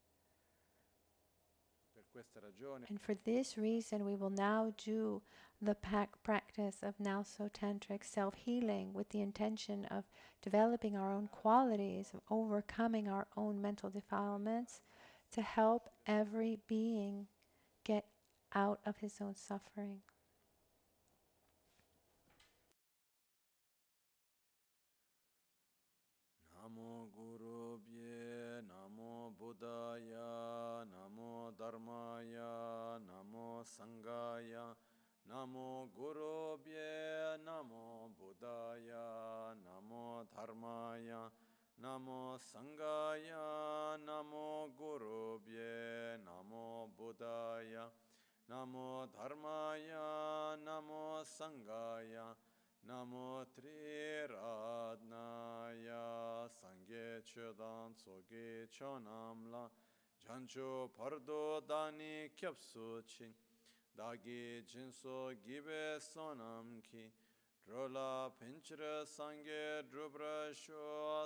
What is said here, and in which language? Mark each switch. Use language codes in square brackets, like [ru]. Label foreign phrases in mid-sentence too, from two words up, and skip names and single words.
[en] And for this reason, we will now do the practice of Nalso Tantric self-healing with the intention of developing our own qualities, of overcoming our own mental defilements, to help every being get out of his own suffering. [sa] नमो गुरुभ्ये, नमो बुद्धाय, नमो धर्माय, नमो सङ्घाय, नमो गुरुभ्ये, नमो बुद्धाय, नमो धर्माय, नमो सङ्घाय, नमो गुरुभ्ये, नमो बुद्धाय, नमो धर्माय, नमो सङ्घाय, नमो त्रिरत्नाय [bo] སངས་རྒྱས་ཆོས་དང་ཚོགས་ཀྱི་མཆོག་རྣམས་ལ། བྱང་ཆུབ་བར་དུ་བདག་ནི སྐྱབས་སུ་མཆི། བདག་གིས་སྦྱིན་སོགས་བགྱིས་པའི་བསོད་ནམས་ཀྱིས། འགྲོ་ལ་ཕན་ཕྱིར་སངས་རྒྱས་འགྲུབ་པར་ཤོག